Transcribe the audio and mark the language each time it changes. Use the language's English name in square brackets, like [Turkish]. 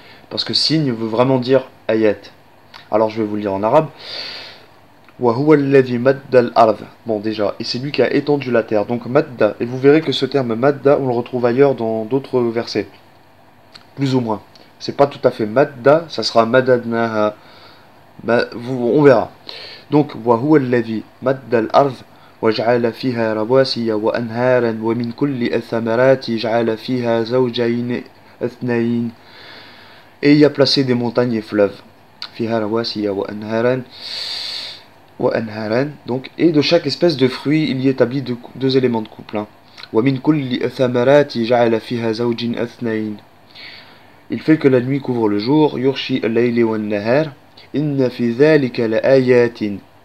[French] Parce que signe veut vraiment dire ayat. Alors je vais vous le dire en arabe. Bon déjà, et c'est lui qui a étendu la terre. Donc madda, et vous verrez que ce terme madda, on le retrouve ailleurs dans d'autres versets. Plus ou moins. C'est pas tout à fait madda, ça sera madadnaha. On verra. [Arabic] Donc, وهو الذي مد الأرض وجعل فيها رواسي وأنهارا ومن كل الثمرات جعل فيها زوجين اثنين. [French] Et il y a placé des montagnes et fleuves. [Arabic] فيها رواسي وأنهارا. wa anharan, [French] donc, et de chaque espèce de fruit, il y établit deux éléments de couple. [Arabic] Hein. Wa min kulli thamarati ja'ala fiha zawjin athnayn. [French] Il fait que la nuit couvre le jour, [Arabic] yurshi al-layli wan-nahar, inna fi dhalika la ayatin.